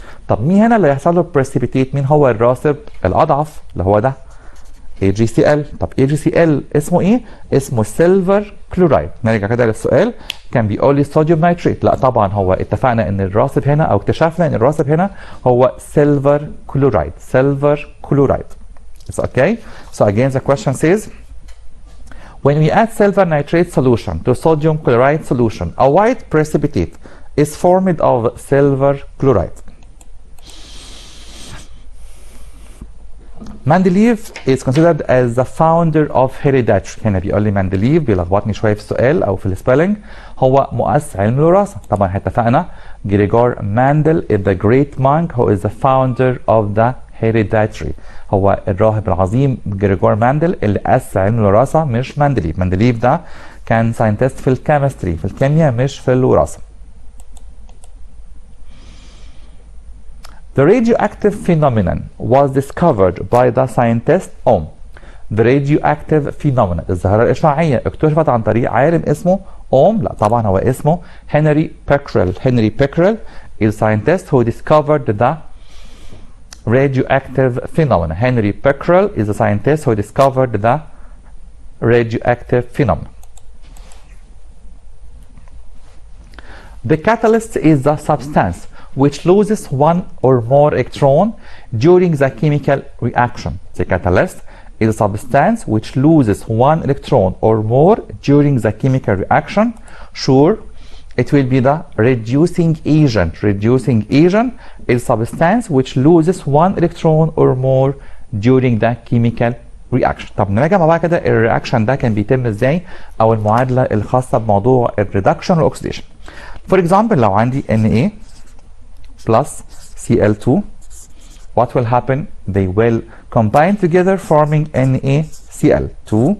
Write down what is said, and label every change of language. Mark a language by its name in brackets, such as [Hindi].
[Arabic] طب مين هنا اللي هيحصل له بريسيبيتيت؟ مين هو الراسب الاضعف اللي هو ده؟ AgCl. طب AgCl اسمه ايه؟ اسمه سيلفر كلورايد. نرجع كده للسؤال كان بيقول لي صوديوم نيتريت، لا طبعا هو اتفقنا ان الراسب هنا او اكتشفنا ان الراسب هنا هو سيلفر كلورايد. سيلفر كلورايد. [English] It's okay. So again the question says when we add silver nitrate solution to sodium chloride solution, a white precipitate is formed of silver chloride. Mendeleev is considered as the founder of hereditary. [Arabic] هنا بيقول لي مندليف بيلخبطني شويه في السؤال او في السبيلنج. هو مؤسس علم الوراثه. طبعا اتفقنا [English] Gregor Mendel is the great monk who is the founder of the hereditary. [Arabic] هو الراهب العظيم جريجور ماندل اللي اسس علم الوراثه مش مندليف. مندليف ده كان ساينتست في الكيمستري في الكيمياء مش في الوراثه. [English] The radioactive phenomenon was discovered by the scientist Ohm. The radioactive phenomenon [Arabic] الظاهرة الإشعاعية اكتشفت عن طريق عالم اسمه أوم. لا طبعا هو اسمه هنري بيكريل. [English] Henry Becquerel is a scientist who discovered the radioactive phenomenon. Henry Becquerel is a scientist who discovered the radioactive phenomenon. The catalyst is the substance which loses one or more electron during the chemical reaction. The catalyst is a substance which loses one electron or more during the chemical reaction. Sure, it will be the reducing agent. Reducing agent is a substance which loses one electron or more during the chemical reaction. [Arabic] طب نراجع مع بعض كده الرياكشن ده كان بيتم ازاي او المعادله الخاصه بموضوع الريدكشن والاكسيديشن. [English] For example [Arabic] لو عندي [English] Na plus Cl2 what will happen? They will combine together forming NaCl2.